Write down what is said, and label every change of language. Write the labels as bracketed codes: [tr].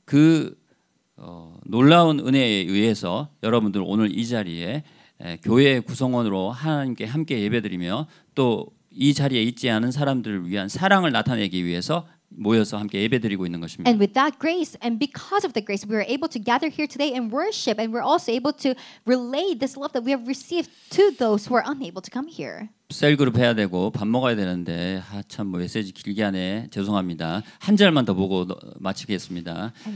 [ko] 그 놀라운 은혜에 의해서 여러분들 오늘 이 자리에 교회 구성원으로 하나님께 함께 예배드리며 또 이 자리에 있지 않은 사람들을 위한 사랑을 나타내기 위해서 모여서 함께 예배드리고 있는 것입니다. [en] And with that grace, and because of the grace, we are able to gather here today and worship, and we're also able to relay this love that we have received to those who are unable to come here. [ko] 셀그룹 해야 되고 밥 먹어야 되는데 참 메시지 길게 하네. 죄송합니다. 한 절만 더 보고 마치겠습니다.